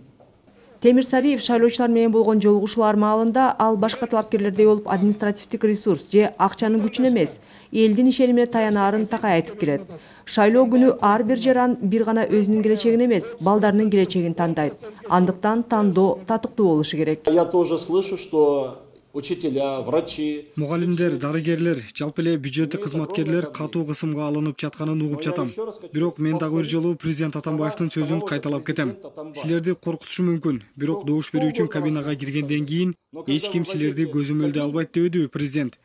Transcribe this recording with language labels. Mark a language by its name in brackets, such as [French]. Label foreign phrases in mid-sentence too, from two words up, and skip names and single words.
[Kyrgyz] Темир Сариев шайлоочулар менен болгон жолугушуулар маалында ал башка талапкерлердей болуп административдик ресурс же акчанын күчүнө эмес, элдин ишенимине таянаарын такай айтып келет. Шайлоо күнү ар бир жаран бир гана өзүнүн келечегин эмес, балдарынын келечегин тандайт. Андыктан тандоо татыктуу болушу керек. [Russian] Я тоже слышу, что учителя, врачи, [Kyrgyz] мугалимдер, дарыгерлер, жалпы эле бюджеттик кызматкерлер катуу кысымга алынып жатканын угуп жатам. Бирок мен дагы бир жолу президент Атамбаевдин сөзүн кайталап кетем. Силерди коркутушу мүмкүн, бирок добуш берүү үчүн кабинага киргенден кийин эч ким силерди көзөмөлдөй албайт дебедиби президент?